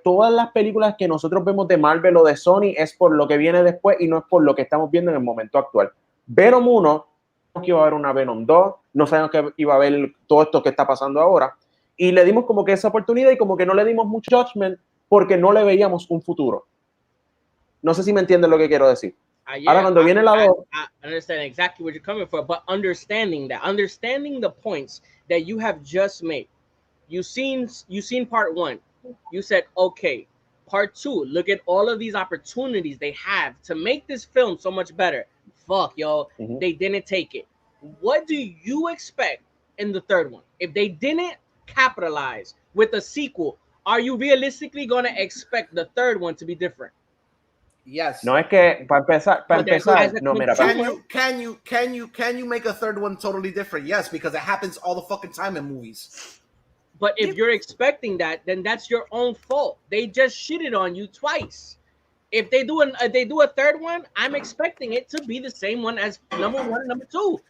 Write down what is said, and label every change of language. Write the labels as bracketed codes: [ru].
[es] Todas las películas que nosotros vemos de Marvel o de Sony es por lo que viene después y no es por lo que estamos viendo en el momento actual. Venom 1, no que iba a haber una Venom 2, no sabemos que iba a haber todo esto que está pasando ahora, y le dimos como que esa oportunidad y como que no le dimos mucho judgment porque no le veíamos un futuro. No sé si me entienden lo que quiero decir. [en] Yeah, [es] Ahora cuando viene la 2, [en] I understand exactly where you're coming from, but understanding the points that you have just made. You've seen part 1. You said, okay, part 2, look at all of these opportunities they have to make this film so much better. Fuck, yo, they didn't take it. What do you expect in the third one? If they didn't capitalize with a sequel, are you realistically going to expect the third one to be different? Yes. [es] no es que para empezar, no, mira, [en] Can you make a third one totally different? Yes, because it happens all the fucking time in movies. But if you're expecting that, then that's your own fault. They just shitted on you twice. If they do a third one, I'm expecting it to be the same one as number 1 and number 2.